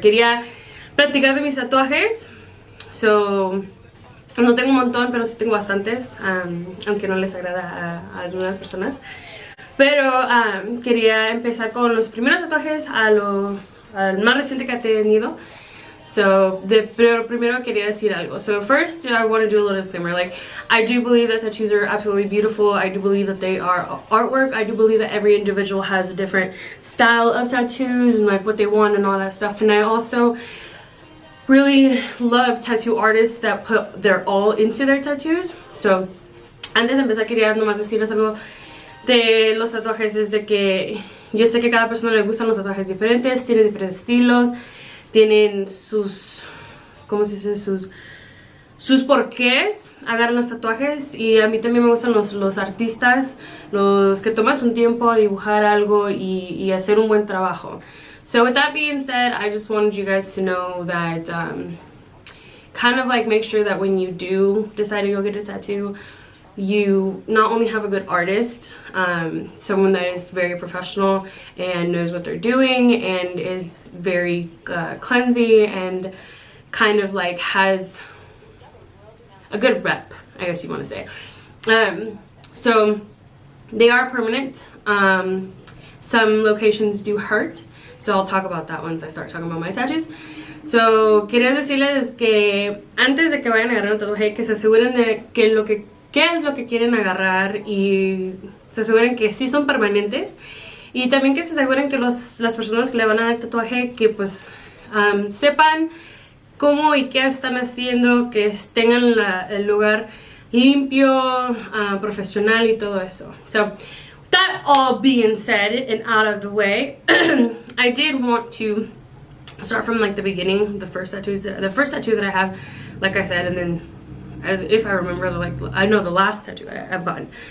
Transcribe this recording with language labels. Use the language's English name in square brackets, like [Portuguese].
[Spanish] Quería platicar de mis tatuajes. So no tengo un montón, pero sí tengo bastantes, aunque no les agrada a algunas personas. Pero quería empezar con los primeros tatuajes al más reciente que he tenido. So, pero primero quería decir algo. [English] So first, I want to do a little disclaimer. Like, I do believe that tattoos are absolutely beautiful. I do believe that they are artwork. I do believe that every individual has a different style of tattoos and like what they want and all that stuff. And I also really love tattoo artists that put their all into their tattoos. [Spanish] So, antes de empezar quería nomás decirles algo de los tatuajes. Es de que yo sé que cada persona le gustan los tatuajes diferentes, tienen diferentes estilos, tienen sus, ¿cómo se dice? Sus porqués agarran los tatuajes, y a mí también me gustan los artistas, los que toman un tiempo a dibujar algo y hacer un buen trabajo. [English] So with that being said, I just wanted you guys to know that kind of like make sure that when you do decide to go get a tattoo, you not only have a good artist, someone that is very professional and knows what they're doing and is very cleansy and kind of like has a good rep, I guess you want to say. So they are permanent. Some locations do hurt, so I'll talk about that once I start talking about my tattoos. [Spanish] So quería decirles que antes de que vayan a agarrar un tatuaje, que se aseguren de que qué es lo que quieren agarrar y se aseguren que sí son permanentes, y también que se aseguren que las personas que le van a dar el tatuaje que pues sepan cómo y qué están haciendo, que tengan el lugar limpio, profesional y todo eso. [English] So that all being said and out of the way, I did want to start from like the beginning, the first tattoo that I have, like I said, and then as if I remember, I know the last tattoo I've gotten.